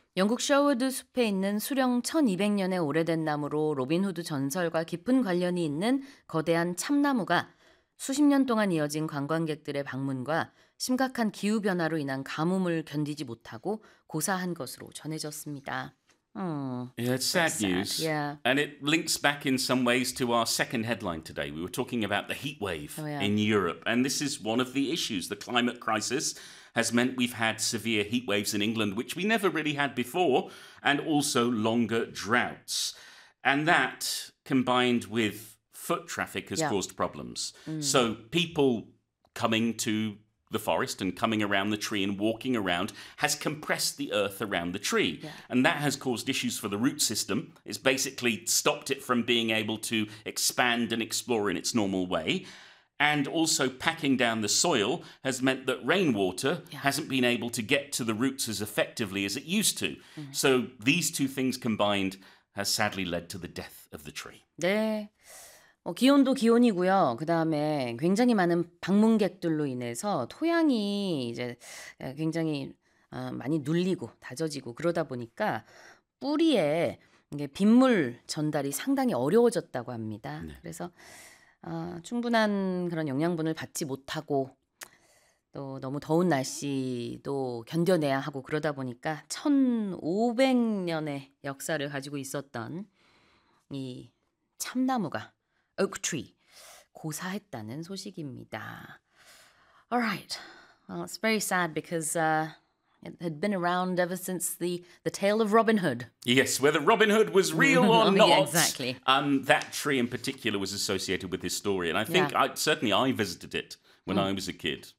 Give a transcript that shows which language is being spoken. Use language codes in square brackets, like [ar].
[ko] 영국 셔워드 숲에 있는 수령 1200년의 오래된 나무로 로빈후드 전설과 깊은 관련이 있는 거대한 참나무가 수십 년 동안 이어진 관광객들의 방문과 심각한 기후변화로 인한 가뭄을 견디지 못하고 고사한 것으로 전해졌습니다. [en] Oh, yeah, it's sad news. Yeah. And it links back in some ways to our second headline today. We were talking about the heat wave in Europe. And this is one of the issues. The climate crisis has meant we've had severe heat waves in England, which we never really had before, and also longer droughts. And that, combined with foot traffic, has caused problems. Mm. So people coming to the forest and coming around the tree and walking around has compressed the earth around the tree. Yeah. And that has caused issues for the root system. It's basically stopped it from being able to expand and explore in its normal way. And also packing down the soil has meant that rainwater hasn't been able to get to the roots as effectively as it used to. Mm. So these two things combined has sadly led to the death of the tree. [ko] 네. 기온도 기온이고요. 그 다음에 굉장히 많은 방문객들로 인해서 토양이 이제 굉장히 많이 눌리고 다져지고 그러다 보니까 뿌리에 빗물 전달이 상당히 어려워졌다고 합니다. 네. 그래서 충분한 그런 영양분을 받지 못하고 또 너무 더운 날씨도 견뎌내야 하고 그러다 보니까 1500년의 역사를 가지고 있었던 이 참나무가 Oak tree, 고사했다는 소식입니다. [en] All right. Well, it's very sad because it had been around ever since the tale of Robin Hood. Yes, whether Robin Hood was real or not. Yeah, exactly. That tree in particular was associated with his story. And I think I visited it when I was a kid.